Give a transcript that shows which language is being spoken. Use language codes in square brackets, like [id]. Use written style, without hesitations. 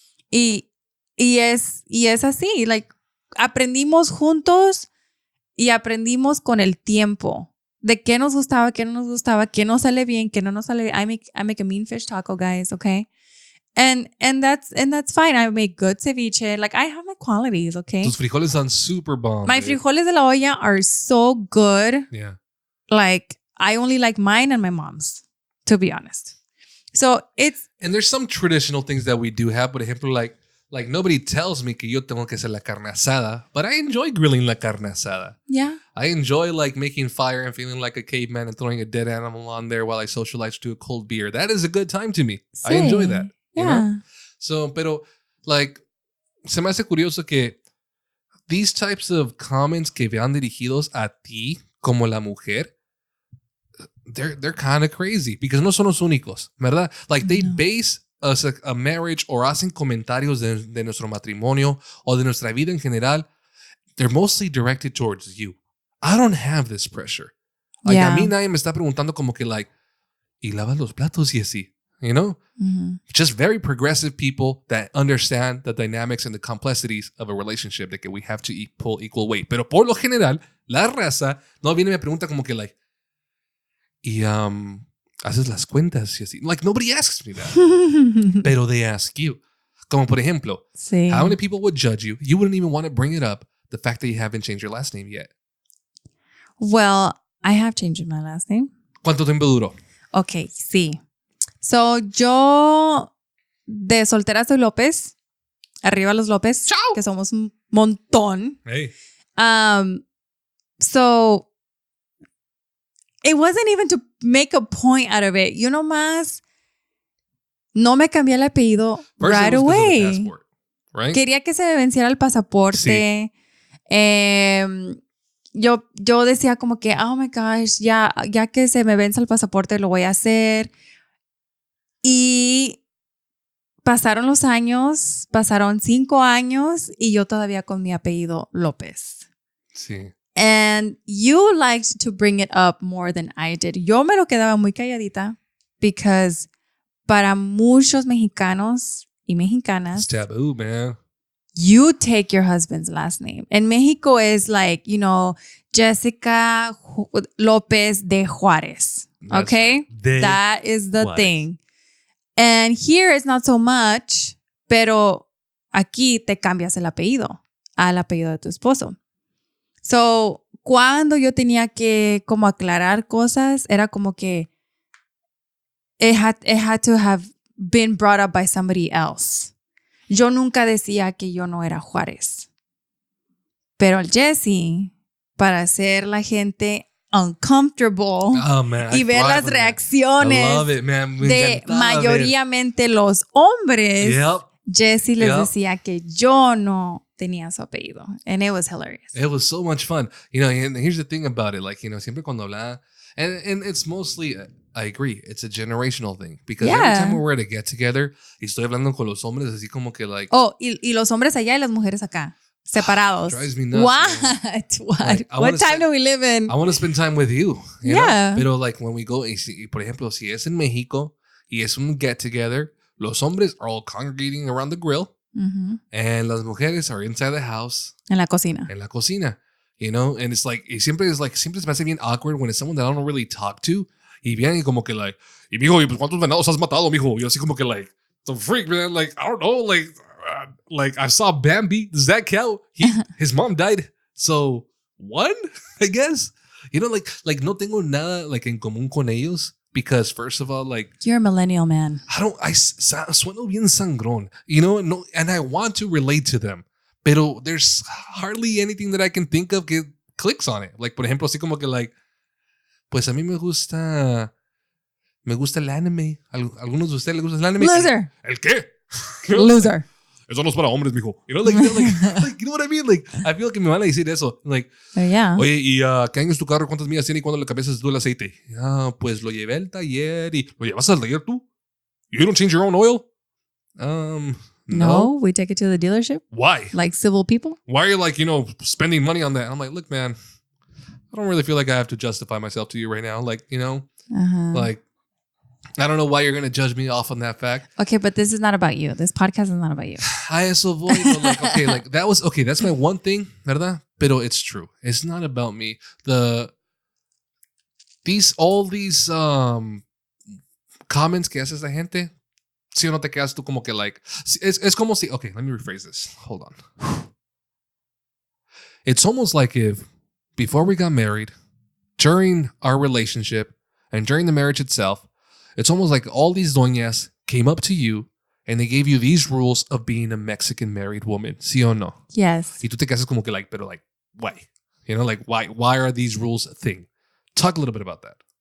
[es] Y es así, like aprendimos juntos y aprendimos con el tiempo de qué nos gustaba, qué no nos gustaba, qué nos sale bien, qué no nos sale bien. [en] I make a mean fish taco, guys, okay? And that's fine. I make good ceviche. Like I have my qualities, okay? [es] Tus frijoles son [en] super bomb. My frijoles de la olla are so good. Yeah. Like I only like mine and my mom's, to be honest. So and there's some traditional things that we do have, but ejemplo, like like nobody tells me [es] que yo tengo que hacer la carne asada, [en] but I enjoy grilling [es] la carne asada. [en] Yeah. I enjoy like making fire and feeling like a caveman and throwing a dead animal on there while I socialize to a cold beer. That is a good time to me. [es] Sí. [en] I enjoy that. Yeah. You know? [es] So, pero like, se me hace curioso que [en] these types of comments [es] que vean dirigidos a ti como la mujer, [en] they're kind of crazy because [es] no son los únicos, ¿verdad? [en] Like they base a marriage or [es] hacen comentarios de nuestro matrimonio o de nuestra vida en general. [en] They're mostly directed towards you. I don't have this pressure. [es] Like a mí nadie me está preguntando como que like, ¿y lavas los platos y así? [en] You know? Mm-hmm. Just very progressive people that understand the dynamics and the complexities of a relationship that we have to pull equal weight. [es] Pero por lo general, la raza no viene y me pregunta como que like, y haces las cuentas y así. [en] Like nobody asks me that. [es] Pero [en] they ask you. [es] Como por ejemplo, sí. [en] How many people would judge you? You wouldn't even want to bring it up. The fact that you haven't changed your last name yet. Well, I have changed my last name. [es] ¿Cuánto tiempo duró? Okay, sí. So, yo de soltera soy López. Arriba los López. ¡Chao! Que somos un montón. [en] Hey. So, it wasn't even to make a point out of it. [es] Yo nomás no me cambié el apellido [en] First right it was 'cause of the away. passport, right? [es] Quería que se me venciera el pasaporte. Sí. Yo decía como que, [en] oh my gosh, [es] ya que se me vence el pasaporte lo voy a hacer. Y pasaron los años, pasaron 5 años y yo todavía con mi apellido López. Sí. [en] And you liked to bring it up more than I did. [es] Yo me lo quedaba muy calladita because para muchos mexicanos y mexicanas, [en] It's taboo, man. you take your husband's last name. [es] En Mexico [en] is like, you know, Jessica López de Juárez. That's Okay? right. That is the Juárez. thing. And here it's not so much, [es] pero aquí te cambias el apellido al apellido de tu esposo. So, cuando yo tenía que como aclarar cosas, era como que [en] it had to have been brought up by somebody else. [es] Yo nunca decía que yo no era Juárez. Pero el Jesse, para hacer la gente uncomfortable [en] Oh, man, [es] y ver las reacciones [en] I love it, man. Me [es] de encantaba mayoritariamente los hombres, [en] Yep. [es] Jesse les decía que yo no tenía su apellido. [en] And it was hilarious. It was so much fun. You know, and here's the thing about it. Like, you know, [es] siempre cuando hablaba, [en] and it's mostly, I agree, it's a generational thing. Because every time we're at a get together, [es] y estoy hablando con los hombres así como que like. Oh, y los hombres allá y las mujeres acá. Separados. [en] Drives me nuts. What? Like, What time do we live in? I want to spend time with you. You Yeah. know? Pero like when we go, [es] por ejemplo, si es en México y es un [en] get together, [es] los hombres [en] are all congregating around the grill. Mm-hmm. And [es] las mujeres [en] are inside the house. [es] En la cocina. En la cocina. [en] You know? And it's like, [es] siempre se me hace bien awkward [en] when it's someone that I don't really talk to. [es] Y vienen como que like, y mijo, pues ¿cuántos venados has matado, mijo? Y yo así como que like, [en] the freak, man. Like, I don't know. Like I saw Bambi. Does that count? His mom died. So, one, I guess. You know, [es] like no tengo nada like en común con ellos. [en] Because first of all, like You're a millennial man. I [es] sueno bien sangrón, [en] you know, no, and I want to relate to them, pero there's hardly anything that I can think of que clicks on it. [es] Like, por ejemplo, así como que like, pues a mí me gusta el anime. ¿Algunos de ustedes les gusta el anime? [en] Loser. [es] ¿El qué? [en] Loser. [es] Eso no es para hombres, mijo. [en] You know, like, you know what I mean? Like, I feel [es] que me van a decir eso. [en] Like, Yeah. [es] oye, ¿y qué año es tu carro? ¿Cuántas millas tiene y cuándo le cambiaste tú el aceite? Pues lo llevé al taller y... ¿Lo llevas al taller tú? [en] You don't change your own oil? No, we take it to the dealership. Why? Like civil people. Why are you like, you know, spending money on that? I'm like, look, man, I don't really feel like I have to justify myself to you right now. Like, you know, like, I don't know why you're going to judge me off on that fact. Okay, but this is not about you. This podcast is not about you. I [es] eso voy, [en] but like, okay, like that's my one thing, ¿verdad? Pero it's true. It's not about me. All these comments [es] que haces la gente, si o no te quedas tú como que like, es como si, [en] okay, let me rephrase this. Hold on. It's almost like if before we got married, during our relationship, and during the marriage itself, it's almost like all these doñas came up to you and they gave you these rules of being a Mexican married woman, [es] ¿sí o no? [en] Yes. [es] Y tú te quedas como que like, pero like, why? [en] You know, like, why are these rules a thing? Talk a little bit about that.